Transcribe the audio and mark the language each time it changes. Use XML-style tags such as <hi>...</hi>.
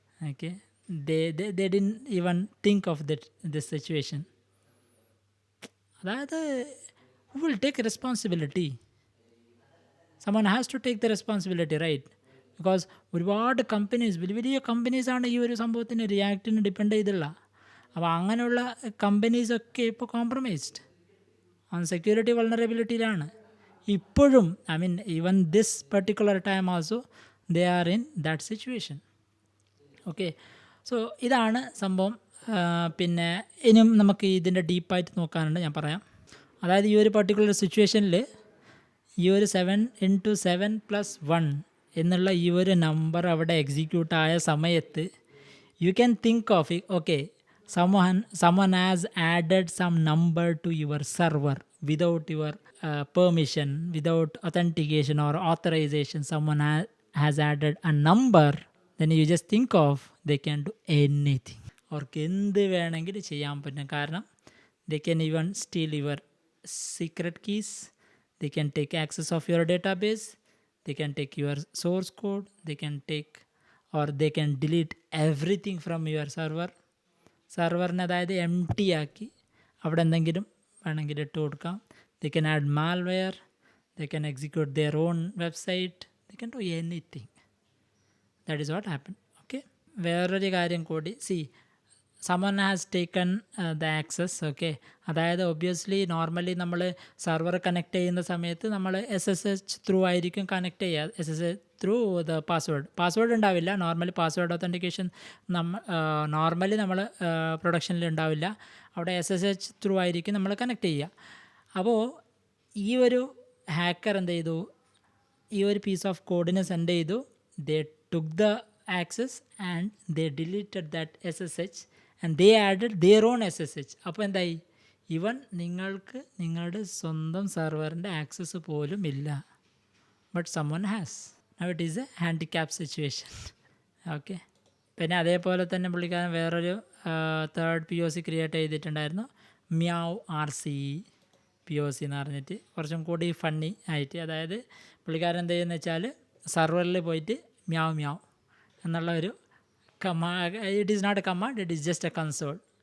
<en>Okay, they didn't even think of this situation. അതായത് who will take responsibility? Someone has to take the responsibility, right?</en> <ml>Because ഒരുപാട് companies, വലിയ വലിയ കമ്പനീസാണ് ഈ ഒരു സംഭവത്തിന് റിയാക്റ്റിന് ഡിപ്പെൻഡ് ചെയ്തുള്ള. അപ്പോൾ അങ്ങനെയുള്ള കമ്പനീസൊക്കെ ഇപ്പോൾ കോംപ്രമൈസ്ഡ് ഓൺ സെക്യൂരിറ്റി വൾണറബിലിറ്റിയിലാണ് ഇപ്പോഴും.</ml> <en>I mean even this particular time also they are in that situation.</en> <ml>Okay, so ഇതാണ് സംഭവം. പിന്നെ ഇനിയും നമുക്ക് ഇതിൻ്റെ ഡീപ്പായിട്ട് നോക്കാനുണ്ട്, ഞാൻ പറയാം. അതായത് ഈ ഒരു പെർട്ടിക്കുലർ സിറ്റുവേഷനിൽ ഈ ഒരു 7x7+1 എന്നുള്ള ഈ ഒരു നമ്പർ അവിടെ എക്സിക്യൂട്ട് ആയ സമയത്ത്</ml> <en>You can think of it. Okay, someone has added some number to your server without your permission, without authentication or authorization. Someone has added a number. Then you just think of they can do anything.</en> <ml>അവർക്ക് എന്ത് വേണമെങ്കിലും ചെയ്യാൻ പറ്റും.</ml> <en>കാരണം they can even steal your secret keys, they can take access of your database, they can take your source code, they can take or they can delete everything from your server.</en> <ml>സെർവറിനെ അതായത് M T ആക്കി അവിടെ എന്തെങ്കിലും വേണമെങ്കിൽ ഇട്ട് കൊടുക്കാം.</ml> <en>they can add malware, they can execute their own website, they can do anything. That is what happened. Okay,</en> <ml>വേറൊരു കാര്യം കൂടി,</ml> <en>someone has taken the access.</en> <ml>Okay, അതായത് ഒബ്വിയസ്ലി നോർമലി നമ്മൾ സെർവർ കണക്ട് ചെയ്യുന്ന സമയത്ത് നമ്മൾ SSH ത്രൂ ആയിരിക്കും connect ചെയ്യുക. SSH ത്രൂ ദ പാസ്വേഡ് ഉണ്ടാവില്ല. നോർമലി പാസ്വേഡ് ഒത്തൻറ്റിക്കേഷൻ നോർമലി നമ്മൾ പ്രൊഡക്ഷനിൽ ഉണ്ടാവില്ല. അവിടെ SSH ത്രൂ ആയിരിക്കും നമ്മൾ കണക്ട് ചെയ്യുക. അപ്പോൾ ഈ ഒരു ഹാക്കർ എന്ത് ചെയ്തു, ഈ ഒരു പീസ് ഓഫ് കോഡിനെ സെൻഡ് ചെയ്തു.</ml> <en>They took the access and they deleted that SSH and they added their own SSH.</en> <ml>അപ്പോൾ എന്തായി, ഈവൻ നിങ്ങൾക്ക് നിങ്ങളുടെ സ്വന്തം സെർവറിൻ്റെ ആക്സസ് പോലും ഇല്ല.</ml> <en>But someone has. Now it is a handicap situation.</en> <ml>Okay, പിന്നെ അതേപോലെ തന്നെ പുള്ളിക്കാരൻ വേറൊരു തേർഡ് POC ക്രിയേറ്റ് ചെയ്തിട്ടുണ്ടായിരുന്നു, മ്യാവ് RC POC എന്ന് പറഞ്ഞിട്ട്, കുറച്ചും കൂടി ഫണ്ണി ആയിട്ട്. അതായത് പുള്ളിക്കാരൻ എന്ത് ചെയ്യുന്നത് വെച്ചാൽ സെർവറിൽ പോയിട്ട് മ്യാവ് എന്നുള്ള ഒരു</ml> <en>It is not a command, it is just a console.</en>